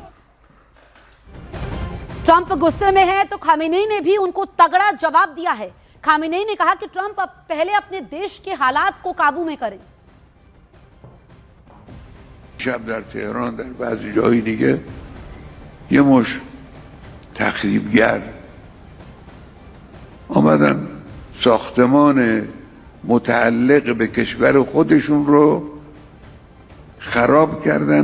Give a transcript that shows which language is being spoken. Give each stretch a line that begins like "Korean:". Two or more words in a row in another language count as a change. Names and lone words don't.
Hindi: ट्रंप गुस्से में है तो खामेनेई ने भी उनको तगड़ा जवाब दिया है। खामेनेई ने कहा कि ट्रंप अब पहले अपने देश के हालात को काबू में करें।
Persian: شب در تهران در بعضی جایی دیگه یه مش تخریبگر آمدن ساختمان متعلق به کشور خودشون رو خراب کردن.